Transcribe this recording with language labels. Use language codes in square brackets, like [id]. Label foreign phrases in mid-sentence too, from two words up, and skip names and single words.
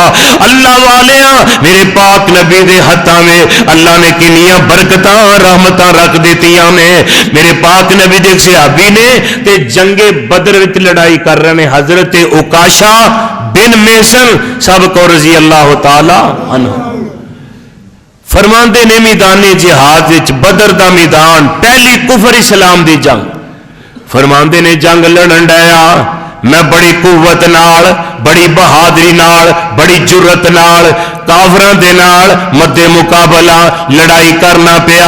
[pa] اللہ والیا میرے پاک نبی دے ہتھاں میں اللہ نے کنیاں برکتاں رحمتاں رکھ دتیاں نے. میرے پاک نبی دے صحابی نے تے جنگ بدر وچ لڑائی کر رہے ہیں، حضرت عکاشہ بن میسن سب کو [ar] رضي الله تعالى عنه. [pa] فرماندے نے میدان جہاد وچ بدر دا میدان، پہلی کفر اسلام دی جنگ. فرماندے نے جنگ لڑن ڈیا، میں بڑی قوت نال، بڑی بہادری نال، بڑی جرأت نال کافراں دے نال مدے مقابلہ لڑائی کرنا پیا.